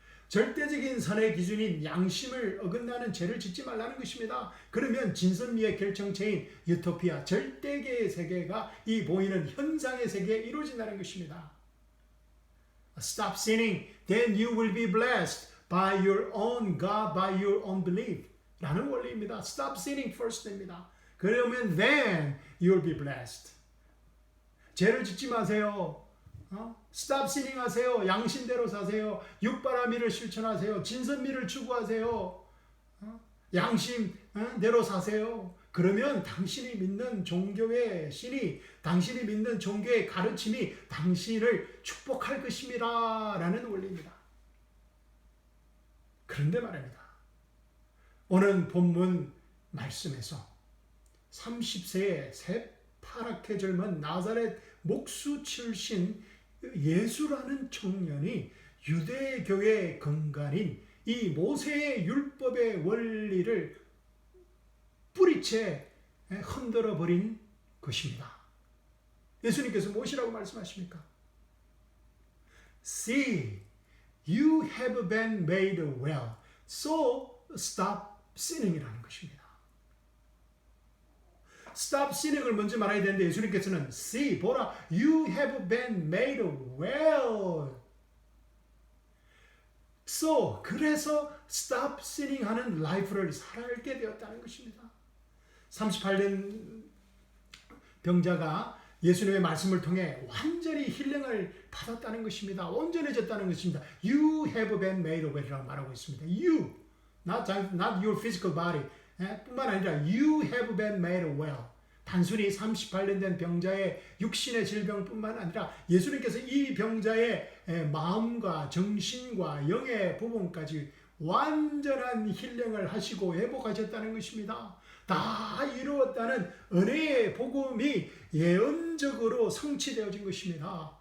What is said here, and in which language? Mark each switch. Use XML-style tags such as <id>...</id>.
<ko>절대적인 선의 기준인 양심을 어긋나는 죄를 짓지 말라는 것입니다. 그러면 진선미의 결정체인 유토피아, 절대계의 세계가 이 보이는 현상의 세계에 이루어진다는 것입니다.</ko> <en>Stop sinning, then you will be blessed by your own God, by your own belief.</en> <ko>라는 원리입니다.</ko> <en>Stop sinning first입니다.</en> <ko>그러면</ko> <en>then you will be blessed.</en> <ko>죄를 짓지 마세요.</ko> <en>Stop sinning</en> <ko>하세요. 양심대로 사세요. 육바라밀을 실천하세요. 진선미를 추구하세요. 양심대로 사세요. 그러면 당신이 믿는 종교의 신이, 당신이 믿는 종교의 가르침이 당신을 축복할 것입니다. 라는 원리입니다. 그런데 말입니다. 오늘 본문 말씀에서 30세의 새파랗게 젊은 나사렛 목수 출신 예수라는 청년이 유대교의 근간인 이 모세의 율법의 원리를 뿌리채 흔들어 버린 것입니다. 예수님께서 무엇이라고 말씀하십니까?</ko> <en>See, you have been made well, so stop sinning</en> <ko>이라는 것입니다.</ko> <en>Stop sinning을</en> <ko>먼저 말해야 되는데 예수님께서는</ko> <en>see,</en> <ko>보라,</ko> <en>you have been made well. So,</en> <ko>그래서</ko> <en>stop sinning</en> <ko>하는 라이프를 살게 되었다는 것입니다. 38년 병자가 예수님의 말씀을 통해 완전히 힐링을 받았다는 것입니다. 온전해졌다는 것입니다.</ko> <en>You have been made well</en> <ko>이라고 말하고 있습니다.</ko> <en>You, not your physical body.</en> <ko>뿐만 아니라</ko> <en>you have been made well.</en> <ko>단순히 38년 된 병자의 육신의 질병뿐만 아니라 예수님께서 이 병자의 마음과 정신과 영의 부분까지 완전한 힐링을 하시고 회복하셨다는 것입니다. 다 이루었다는 은혜의 복음이 예언적으로 성취되어진 것입니다.</ko>